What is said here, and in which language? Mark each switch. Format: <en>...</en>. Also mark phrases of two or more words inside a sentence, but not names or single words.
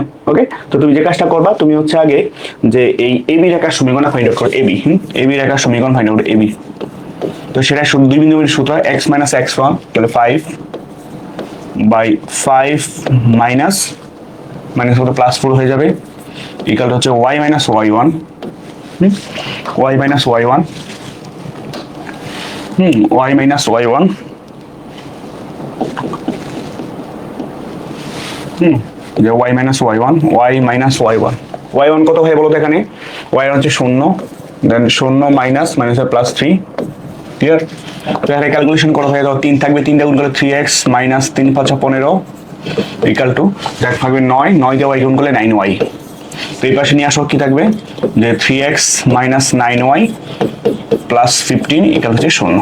<bn>ওকে, তো তুমি যে কাজটা করবা, তুমি হচ্ছে আগে যে এই এবি রেখার সমীকরণটা</bn> <en>find out</en> <bn>করো, এবি রেখার সমীকরণ</bn> <en>find out</en> <bn>এবি। তো সেটা দুই বিন্দুর সূত্র x - x1, তাহলে 5/5 মাইনাস কত, +4 হয়ে যাবে, ইকুয়াল হচ্ছে y - y1, y - y1, y - y1, যে y - y1, y - y1, y1 কত হয় বলো তো এখানে, y1 হচ্ছে 0, দেন 0 মাইনাস +3, ক্লিয়ার? তো এখানে ক্যালকুলেশন করা হয়ে যাও, 3 থাকবে, 3 গুণ করলে 3x - 3 × 5 = 15</bn> <en>equal to</en> <bn>দেখ থাকবে 9 দিয়ে y গুণ করলে 9y। তো এই পাশে নিয়ে আসো, কি থাকবে, যে 3x - 9y + 15 ইকুয়াল হচ্ছে 0।</bn>